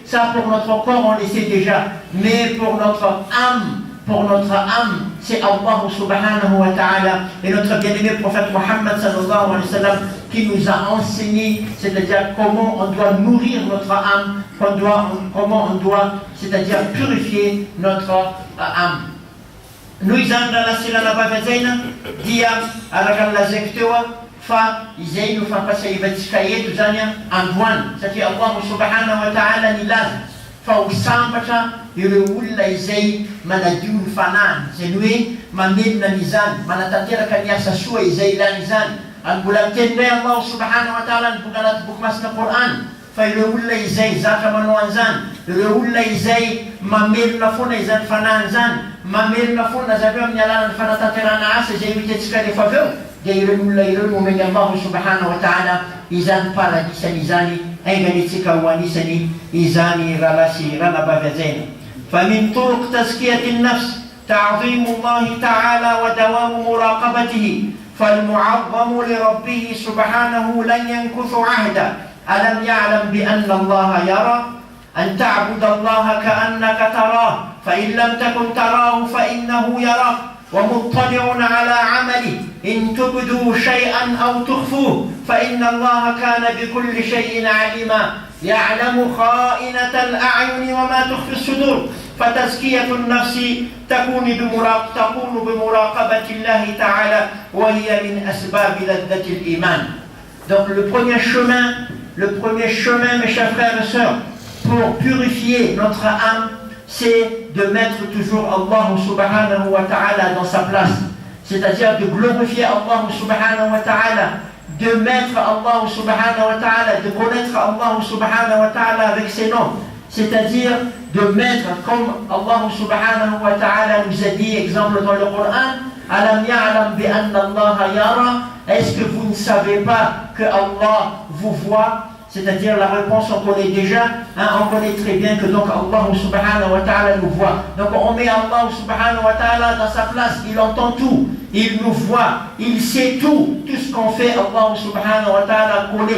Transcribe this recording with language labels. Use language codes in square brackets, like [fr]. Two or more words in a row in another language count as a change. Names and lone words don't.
[fr] Ça pour notre corps on le sait déjà, mais pour notre âme, c'est [ar] الله سبحانه وتعالى [fr] et notre bien-aimé prophète Muhammad [ar] صلى الله عليه وسلم [fr] qui nous a enseigné, c'est-à-dire comment on doit nourrir notre âme, comment on doit, c'est-à-dire purifier notre âme. [mg] Nous izany raha lasilana bavazaina dia araka lazaiko teo fa izay no fampasaivantsika eto zany androany, satria [ar] الله سبحانه وتعالى [mg] nilaza fa ho sambatra ireo olona izay manadio ny fanahiny, zany hoe mamelona n'izany, manatanteraka ny asa soa izay ilana izany. Ary mbola miteny [ar] الله سبحانه وتعالى [mg] ny boka anaty boky masina Qur'an fa ireo olona izay zatra manao an'izany, ireo olona izay mamelona foana izany fanahiny zany, mamelona foana zareo amin'ny alalan'ny fanatanterana asa izay hitantsika rehefa avy eo, dia ireo olona ireo no omeny [ar] الله سبحانه وتعالى [mg] izany paradisany izany, ainganitsika ho anisany izany rahalasy ranabavajaina. [ar] فمن طرق تزكية النفس تعظيم الله تعالى ودوام مراقبته فالمعظم لربه سبحانه لن ينكث عهدا ألم يعلم بأن الله يرى أن تعبد الله كأنك تراه فإن لم تكن تراه فإنه يراك ومطلع على عمله إن تبدوا شيئا أو تخفوه فإن الله كان بكل شيء عليما يعلم خائنة الأعين وما تخفي الصدور فتزكية النفس تكون بمراقبة الله تعالى وهي من أسباب لذة الإيمان. [fr] Donc le premier chemin, mes chers frères et sœurs, pour purifier notre âme, c'est de mettre toujours [ar] الله سبحانه وتعالى [fr] dans sa place. C'est-à-dire de glorifier [ar] الله سبحانه وتعالى, [fr] de mettre [ar] الله سبحانه وتعالى, [fr] de connaître [ar] الله سبحانه وتعالى [fr] avec ses noms. C'est-à-dire de mettre, comme [ar] الله سبحانه وتعالى [fr] nous a dit, exemple dans le Coran, [ar] ألم يعلم بأن الله يرى, [fr] est-ce que vous ne savez pas que Allah vous voit? C'est-à-dire la réponse on connaît déjà, on connaît très bien que donc [ar] الله سبحانه وتعالى [fr] nous voit. Donc on met [ar] الله سبحانه وتعالى [fr] dans sa place, il entend tout, il nous voit, il sait tout ce qu'on fait, [ar] الله سبحانه وتعالى [fr] connaît.